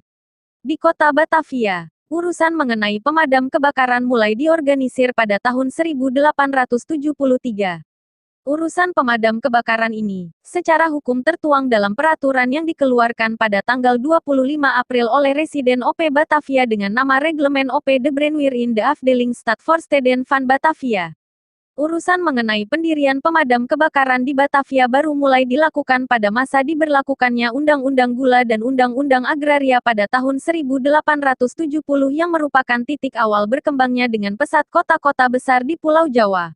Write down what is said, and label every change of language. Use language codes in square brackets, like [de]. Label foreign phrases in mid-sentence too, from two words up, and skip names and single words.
[id] Di kota Batavia, urusan mengenai pemadam kebakaran mulai diorganisir pada tahun 1873. Urusan pemadam kebakaran ini, secara hukum tertuang dalam peraturan yang dikeluarkan pada tanggal 25 April oleh Residen OP Batavia dengan nama Reglemen OP De Brandweer in de Afdeling Stadvoorsteden van Batavia. Urusan mengenai pendirian pemadam kebakaran di Batavia baru mulai dilakukan pada masa diberlakukannya Undang-Undang Gula dan Undang-Undang Agraria pada tahun 1870 yang merupakan titik awal berkembangnya dengan pesat kota-kota besar di Pulau Jawa.